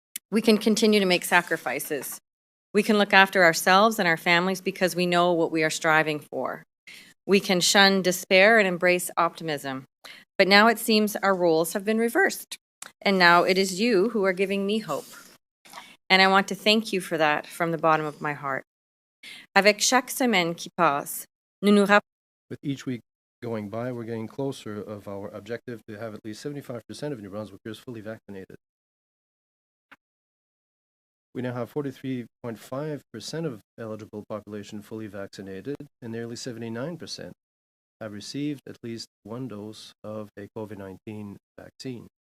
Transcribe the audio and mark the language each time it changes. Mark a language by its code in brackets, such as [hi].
[en] We can continue to make sacrifices. We can look after ourselves and our families because we know what we are striving for. We can shun despair and embrace optimism. But now it seems our roles have been reversed. And now it is you who are giving me hope. And I want to thank you for that from the bottom of my heart. [fr] Avec chaque semaine qui passe, nous nous rappelons. [en] With each week going by, we're getting closer of our objective to have at least 75% of New Brunswickers fully vaccinated. We now have 43.5% of eligible population fully vaccinated, and nearly 79% have received at least one dose of a COVID-19 vaccine.